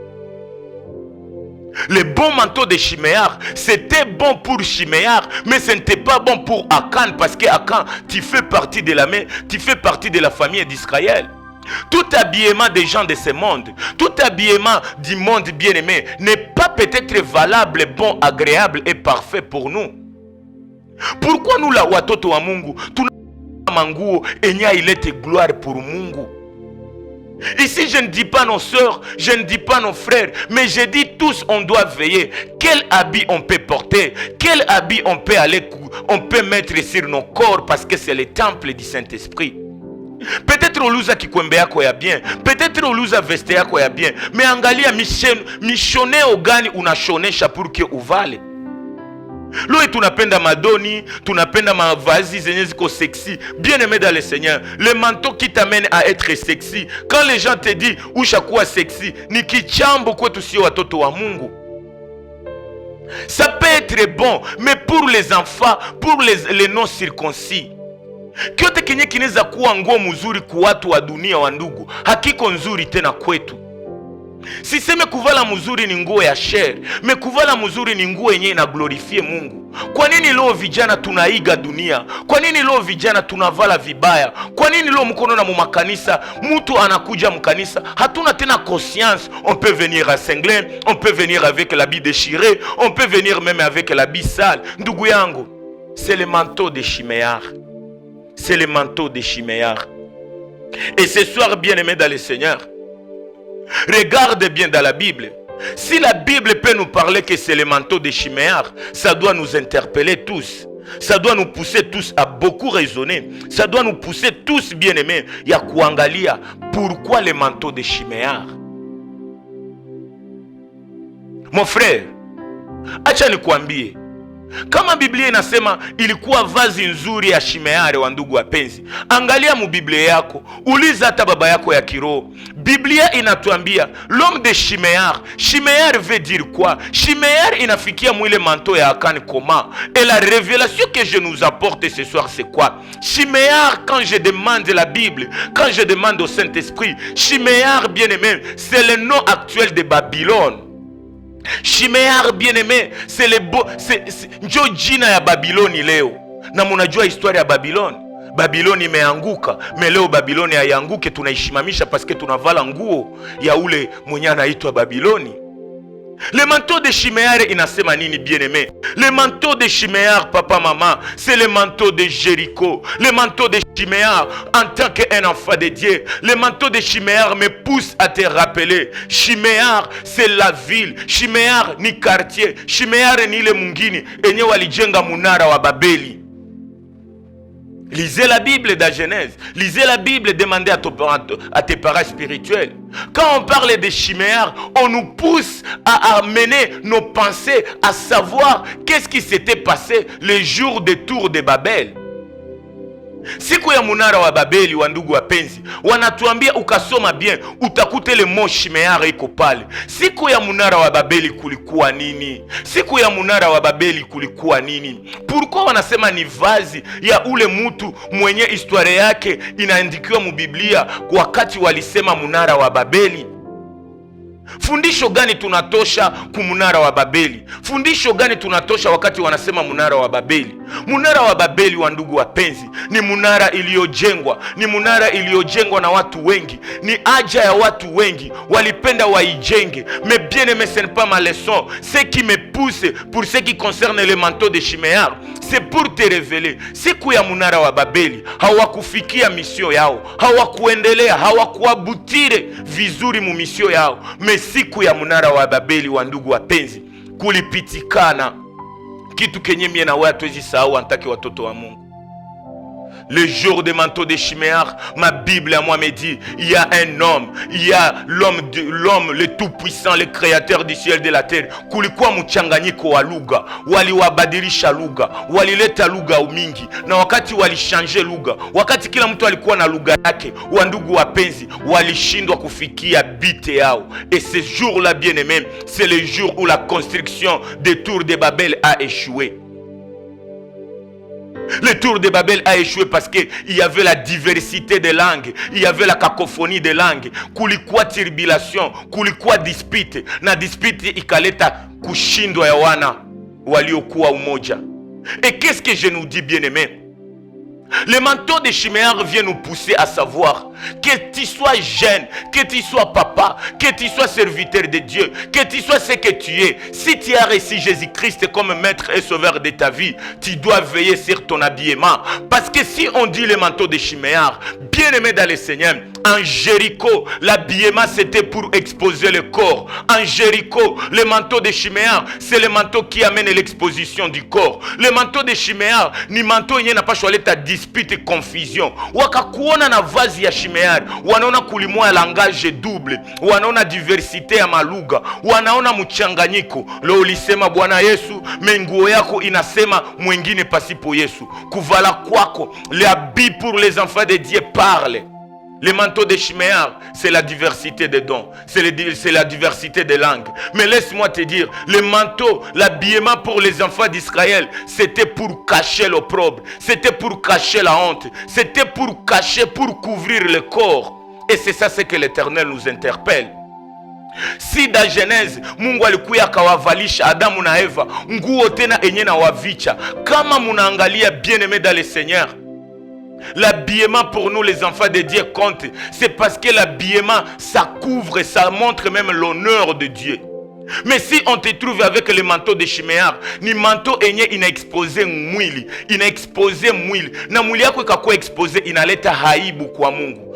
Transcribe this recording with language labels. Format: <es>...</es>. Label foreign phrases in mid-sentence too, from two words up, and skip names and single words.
<fr>Le bon manteau de Chiméar, c'était bon pour Chiméar, mais ce n'était pas bon pour Akan, parce que Akan, tu fais partie de la famille d'Israël. Tout habillement des gens de ce monde, tout habillement du monde bien-aimé n'est pas peut-être valable, bon, agréable et parfait pour nous. Pourquoi nous</fr> <sw>la watoto wa Mungu tuna manguo enya ilete</sw> <fr>gloire pour</fr> <sw>Mungu?</sw> <fr>Ici je ne dis pas nos sœurs, je ne dis pas nos frères, mais je dis tous on doit veiller. Quel habit on peut porter? Quel habit on peut mettre sur nos corps, parce que c'est le temple du Saint-Esprit.</fr> <sw>Peut-être uluza kikwembe yako ya bien, peut-être uluza veste yako ya bien, mais angalia mishoneo gani unashonesha</sw> <fr>pour que</fr> <sw>uvale. Loi tunapenda madoni, tunapenda mavazi zenye ziko sexy.</sw> <fr>Bien aimé dans le Seigneur, le manteau qui t'amène à être sexy, quand les gens te disent</fr> <sw>ushakuwa sexy, ni kichambo kwetu sio watoto wa Mungu.</sw> <fr>Ça peut être bon, mais pour les enfants, pour les non circoncis,</fr> <sw>kyote kenye kinaweza kuwa nguo mzuri kwa watu wa dunia wa ndugu, hakiko nzuri tena kwetu. Siseme kuvala mzuri ni nguo ya share, me kuvala mzuri ni nguo yenye ina glorifie Mungu. Kwa nini leo vijana tunaiga dunia? Kwa nini leo vijana tunavala vibaya? Kwa nini leo mkono na mumakanisa, mtu anakuja mkanisa, hatuna tena conscience?</sw> <fr>On peut venir à Senglen, on peut venir avec l'habit déchiré, on peut venir même avec l'habit sale.</fr> <sw>Ndugu yangu,</sw> <fr>c'est le manteau de Chiméar. C'est le manteau de Chiméar. Et ce soir, bien aimé dans le Seigneur, regarde bien dans la Bible. Si la Bible peut nous parler que c'est le manteau de Chiméar, ça doit nous interpeller tous. Ça doit nous pousser tous à beaucoup raisonner. Ça doit nous pousser tous, bien aimés,</fr> <sw>ya kuangalia</sw> <fr>pourquoi le manteau de Chiméar. Mon frère,</fr> <sw>acha nikwambie, kama Biblia inasema ilikuwa vazi nzuri ya Chiméar, wa ndugu wapenzi, angalia mu Biblia yako, uliza hata baba yako ya kiroho. Biblia inatuambia</sw> <fr>l'homme de Chiméar. Chiméar veut dire quoi?</fr> <sw>Chiméar inafikia mwile manteau ya Akan comment?</sw> <fr>Et la révélation que je nous apporte ce soir, c'est quoi? Chiméar, quand je demande la Bible, quand je demande au Saint-Esprit, Chiméar, bien aimé, c'est le nom actuel de Babylone. Chiméar, bien aimé, c'est le beau, c'est</fr> <sw>njo jina ya Babiloni leo. Na munajua historia ya Babiloni. Babiloni imeanguka, mais leo Babiloni haianguke, tunaishimamisha</sw> <fr>parce que</fr> <sw>tunavala nguo ya ule mwenye anaitwa Babiloni.</sw> <fr>Le manteau de Chiméar</fr> <sw>inasema nini,</sw> <fr>bien aimé? Le manteau de Chiméar, papa, maman, c'est le manteau de Jéricho. Le manteau de Chiméar, en tant qu'un enfant de Dieu, le manteau de Chiméar me pousse à te rappeler. Chiméar, c'est la ville.</fr> <sw>Chiméar ni quartier. Chiméar ni le mungini enye walijenga munara wa Babeli.</sw> <fr>Lisez la Bible dans Genèse. Lisez la Bible, demandez à tes parents spirituels. Quand on parle de Chiméar, on nous pousse à amener nos pensées à savoir qu'est-ce qui s'était passé le jour des tours de Babel.</fr> <sw>Siku ya munara wa Babeli, wa ndugu wapenzi, wanatuambia ukasoma bien utakuta ile mot chiméar iko pale. Siku ya munara wa Babeli kulikuwa nini? Siku ya munara wa Babeli kulikuwa nini? Pourquoi wanasema ni vazi ya ule mutu mwenye historia yake inaandikiwa mu Biblia wakati walisema munara wa Babeli? Fundisho gani tunatosha kumunara wa Babeli? Fundisho gani tunatosha wakati wanasema munara wa Babeli? Munara wa Babeli, wa ndugu wapenzi, ni munara iliyojengwa, ni munara iliyojengwa na watu wengi, ni haja ya watu wengi, walipenda waijenge.</sw> <fr>Mais bien aimé, ce n'est pas ma leçon. Ce qui me pousse pour ce qui concerne le manteau de Chiméar, c'est pour te révéler.</fr> <sw>Siku ya munara wa Babeli hawakufikia misio yao, hawakuendelea, hawakuabutire vizuri mu misio yao. Mais siku ya munara wa Babeli, wa ndugu wapenzi, kulipitikana kitu kenye mie na wewe tuwezi sahau antaki watoto wa Mungu.</sw> <fr>Le jour des manteaux de Chiméar, ma Bible à moi me dit, il y a un homme, il y a l'homme le tout-puissant, le créateur du ciel et de la terre.</fr> <sw>Kulikuwa mchanganyiko wa lugha, waliwabadilisha lugha, walileta lugha mingi, na wakati walishanje lugha, wakati kila mtu alikuwa na lugha yake, wa ndugu wapenzi, walishindwa kufikia bite yao.</sw> <fr>Et ce jour-là, bien aimé, c'est le jour où la construction des tours de Babel a échoué. Le tour de Babel a échoué parce qu'il y avait la diversité des langues, il y avait la cacophonie des langues,</fr> <sw>kulikuwa tribulation, kulikuwa dispute, na dispute ikaleta kushindwa ya wana waliokuwa umoja.</sw> <fr>Et qu'est-ce que je nous dis, bien aimé? Le manteau de Chiméar vient nous pousser à savoir que tu sois jeune, que tu sois papa, que tu sois serviteur de Dieu, que tu sois ce que tu es. Si tu as reçu Jésus-Christ comme maître et sauveur de ta vie, tu dois veiller sur ton habillement. Parce que si on dit le manteau de Chiméar, bien aimé dans le Seigneur, en Jéricho, l'habillement c'était pour exposer le corps. En Jéricho, le manteau de Chiméar, c'est le manteau qui amène l'exposition du corps. Le manteau de Chiméar, ni manteau n'y n'a pas choisi ta dispute et confusion.</fr> <sw>Wakakuona na vazi ya Chiméar, wanaona kulimwa</sw> <fr>langage double,</fr> <sw>wanaona diversité ya malugha, wanaona mchanganyiko. Leo ulisema Bwana Yesu, menguo yako inasema mwingine pasipo Yesu. Kuvala kwako,</sw> <fr>le habit pour les enfants de Dieu parle. Le manteau de Chiméar, c'est la diversité des dons, c'est la diversité des langues. Mais laisse-moi te dire, le manteau, l'habillement pour les enfants d'Israël, c'était pour cacher l'opprobre, c'était pour cacher la honte, c'était pour cacher, pour couvrir le corps. Et c'est ça ce que l'Éternel nous interpelle. Si dans Genèse</fr> <sw>Mungu alikuya akawavalisha Adamu na Eva nguo tena enye na wavicha, kama munaangalia</sw> <fr>bien aimé dans le Seigneur, l'habillement pour nous les enfants de Dieu compte. C'est parce que l'habillement ça couvre, ça montre même l'honneur de Dieu. Mais si on te trouve avec le manteau de Chiméar,</fr> <sw>ni manteau enye ina exposé mwili, na mwili yako ikakuwa exposé, inaleta haibu kwa Mungu.</sw>